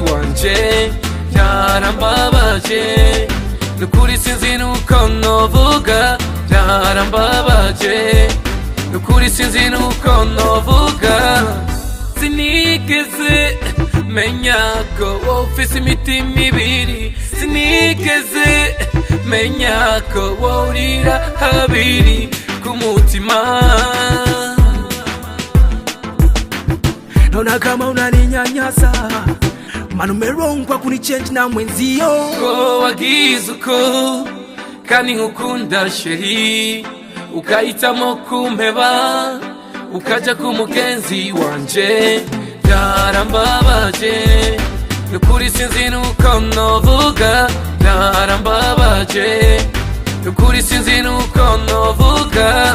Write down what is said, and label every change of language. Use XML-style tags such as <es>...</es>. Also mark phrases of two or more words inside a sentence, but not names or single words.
<rn>wanje byarambabaje nukuri sinzi nuko novuga byarambabaje nukuri sinzi nuko novuga sinigeze menya ko ufise imitima ibiri sinigeze menya ko worira habiri ku mutima.</rn> <sw>Naona kama unaninyanyasa, maana umerongwa kunichange na mwenzio.</sw> <rn>Ko wagize uko kandi nkukunda sheri ukahitamo kumpeba ukaja kumugenzi wanje byarambabaje nukuri sinzi nuko novuga byarambabaje nukuri sinzi nuko novuga.</rn>